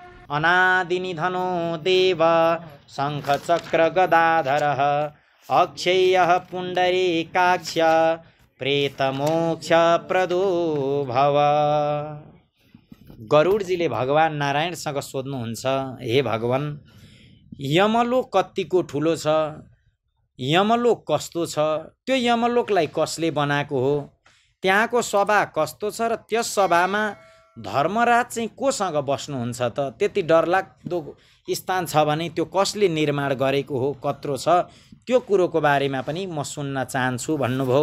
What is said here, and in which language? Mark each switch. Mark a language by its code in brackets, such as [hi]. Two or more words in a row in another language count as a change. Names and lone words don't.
[sa] अनादिनिधनो देव शङ्खचक्र गदाधरः अक्षय्यः पुण्डरीकाक्ष प्रेतमोक्षप्रदो भव। [ne] गरुडजीले भगवान नारायणसँग सोध्नुहुन्छ, हे भगवान, यमलोक कतिको ठुलो छ, यमलोक कस्तो छ, त्यो यमलोकलाई कसले बनाएको हो, त्यहाँको सभा कस्तो छ र त्यस सभामा धर्मराज चाहिँ कोसँग बस्नुहुन्छ त, त्यति डरलाग्दो स्थान छ भने त्यो कसले निर्माण गरेको हो, कत्रो छ, त्यो कुरोको बारेमा पनि म सुन्न चाहन्छु भन्नुभयो।